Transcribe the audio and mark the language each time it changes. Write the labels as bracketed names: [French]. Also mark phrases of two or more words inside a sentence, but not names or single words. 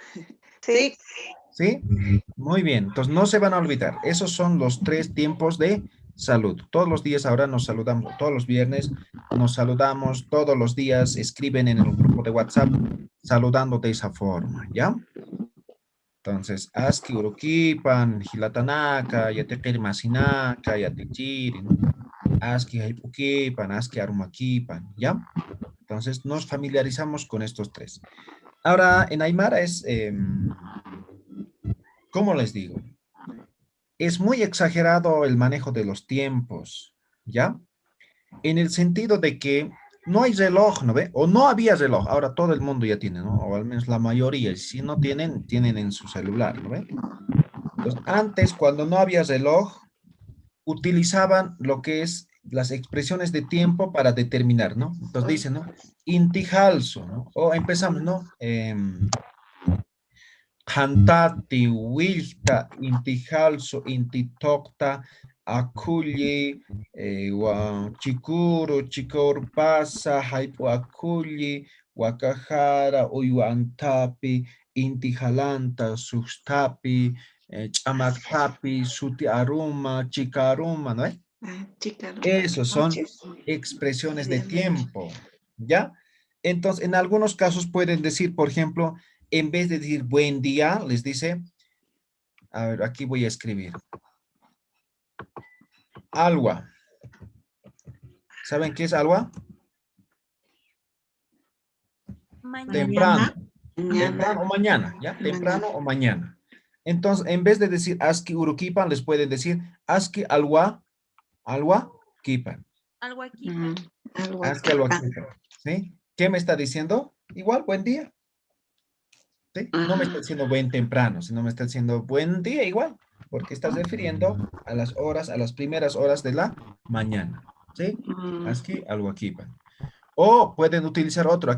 [Spanish] ¿Sí? Muy bien. Entonces, no se van a olvidar. Esos son los 3 tiempos de salud. Todos los días ahora nos saludamos. Todos los viernes nos saludamos. Todos los días escriben en el grupo de WhatsApp saludando de esa forma. ¿Ya? Entonces, [Aymara] Aski Urukipan, Hilatanaka, Yatekiri Masinaka, Yatechiri, ¿no? Aski Haipukipan, Aski Arumakipan. [Spanish] ¿Ya? Entonces, nos familiarizamos con estos 3. Ahora, en Aymara es... ¿cómo les digo? Es muy exagerado el manejo de los tiempos, ¿ya? En el sentido de que no hay reloj, ¿no ve? O no había reloj, ahora todo el mundo ya tiene, ¿no? O al menos la mayoría, y si no tienen, tienen en su celular, ¿no ve? Entonces, antes, cuando no había reloj, utilizaban lo que es las expresiones de tiempo para determinar, ¿no? Entonces dicen, ¿no? Intijalso, ¿no? O empezamos, ¿no? [Aymara] Hantati, Wilta, Intijalso, Intitokta, Akulli, Chikuru, Chikorpasa, Haipu Akulli, Wakajara, Uyuantapi, Intijalanta, Sustapi, Chamaktapi, Suti Aruma, Chikaruma, [Spanish] ¿no? Esos son expresiones de tiempo, ¿ya? Entonces, en algunos casos pueden decir, por ejemplo, en vez de decir buen día, les dice, a ver, aquí voy a escribir. Alwa. ¿Saben qué es alwa? Mañana. Temprano. Temprano o mañana, ¿ya? Temprano o mañana. Entonces, en vez de decir [Aymara] aski urukipan, [Spanish] les pueden decir [Aymara] aski alwa kipan. [Spanish] Algo aquí. [Aymara] Aski alwa kipan. [Spanish] ¿Sí? ¿Qué me está diciendo? Igual, buen día. ¿Sí? No me está diciendo buen temprano, sino me está diciendo buen día igual, porque estás refiriendo a las horas, a las primeras horas de la mañana. ¿Sí? Aski algo aquí. O pueden utilizar otro.